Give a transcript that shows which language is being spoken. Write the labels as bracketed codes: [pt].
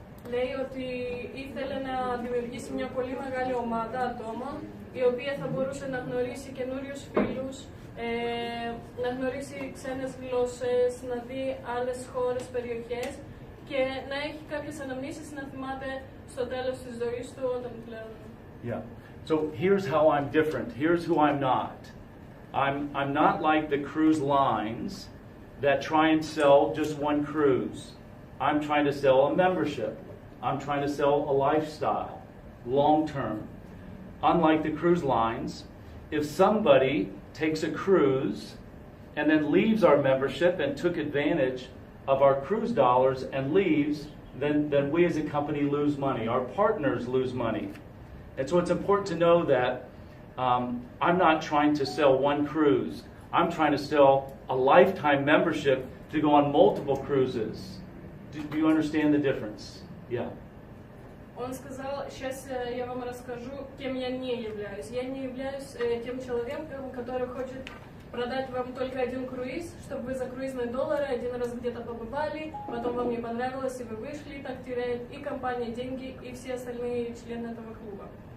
[el] Λέει ότι ήθελε να δημιουργήσει μια πολύ μεγάλη ομάδα ατόμων η οποία θα μπορούσε να γνωρίσει καινούριους φίλους, να γνωρίσει ξένες γλώσσες, να δει άλλες χώρες, περιοχές και να έχει κάποιες αναμνήσεις να θυμάται στο τέλος της ζωής του όταν πλέον. [en] Yeah. So here's how I'm different. Here's who I'm not. I'm not like the cruise lines that try and sell just one cruise. I'm trying to sell a membership. I'm trying to sell a lifestyle, long term. Unlike the cruise lines, if somebody takes a cruise and then leaves our membership and took advantage of our cruise dollars and leaves, then we as a company lose money. Our partners lose money. And so it's important to know that I'm not trying to sell one cruise. I'm trying to sell a lifetime membership to go on multiple cruises. Do you understand the difference? Yeah. [ru] Он сказал, сейчас я вам расскажу, кем я не являюсь. Я не являюсь тем человеком, который хочет продать вам только один круиз, чтобы вы за круизные доллары один раз где-то побывали, потом вам не понравилось, и вы вышли, и так теряет и компания деньги, и все остальные члены этого клуба.